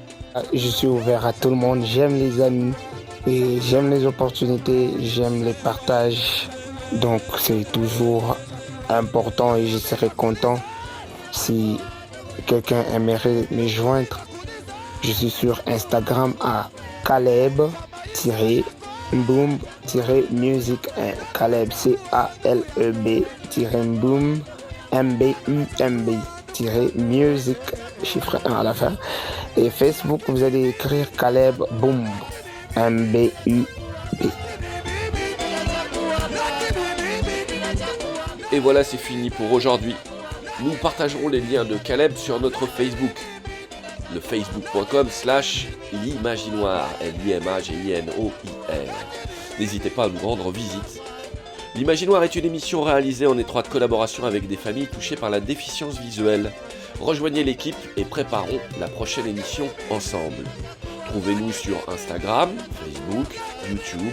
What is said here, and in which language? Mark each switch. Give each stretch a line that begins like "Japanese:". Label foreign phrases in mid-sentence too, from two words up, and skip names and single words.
French: Je suis ouvert à tout le monde, j'aime les amis, et j'aime les opportunités, j'aime les partages. Donc c'est toujours important et je serais content si quelqu'un aimerait me joindre. Je suis sur Instagram à Caleb-Boom-Music. Caleb C-A-L-E-B-Boom M-B-U-M-B-Music chiffre 1 à la fin. Et Facebook, vous allez écrire Caleb Boom M-B-U-B. Et voilà, c'est fini pour aujourd'hui. Nous partagerons les liens de Caleb sur notre Facebook. Le facebook.com/l'Imaginoire, L-I-M-A-G-I-N-O-I-R. N'hésitez pas à nous rendre visite. L'Imaginoire est une émission réalisée en étroite collaboration avec des familles touchées par la déficience visuelle. Rejoignez l'équipe et préparons la prochaine émission ensemble. Trouvez-nous sur Instagram, Facebook, YouTube.